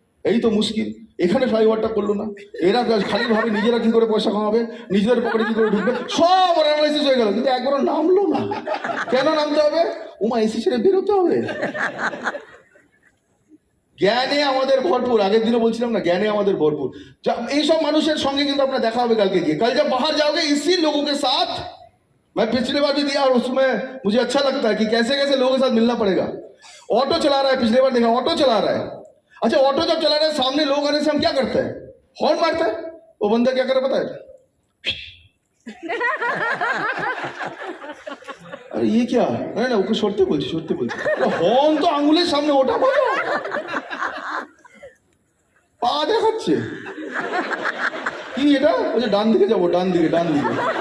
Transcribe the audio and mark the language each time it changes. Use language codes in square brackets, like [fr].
[bn] এই তো মুশকিল, এখানে ফ্লাইওভারটা করলো না, এরা খালি ভাবে নিজেরা কি করে পয়সা কামাবে, নিজেদের পকেটে কি করে ঢুকবে, সব অ্যানালাইসিস হয়ে গেল, কিন্তু একবারও নামলো না। কেন নামতে হবে, উমা এসি ছেড়ে বেরোতে হবে। জ্ঞানে আমাদের ভরপুর, আগের দিনও বলছিলাম না, জ্ঞানে আমাদের ভরপুর। এইসব মানুষের সঙ্গে কিন্তু আপনার দেখা হবে কালকে গিয়ে। [hi] कल जब बाहर जाओगे इसी लोगों के साथ, मैं पिछली बार भी दिया और उसमें मुझे अच्छा लगता है कि कैसे कैसे लोगों के साथ मिलना पड़ेगा। ऑटो चला रहा है, पिछली बार देखा ऑटो चला रहा है, अच्छा ऑटो जब चला रहा है सामने लोग आने से हम क्या करते हैं, हॉर्न मारते हैं। वो बंदा क्या करे पता है, अरे ये क्या, नहीं ना [bn] ওকে সরতে বলছি, সরতে বলছি, হর্ন তো আঙুলের সামনে, ওটা বলো, পা দেখাচ্ছে কি এটা, ওই যে ডান দিকে যাবো, ডান দিকে, ডান দিকে।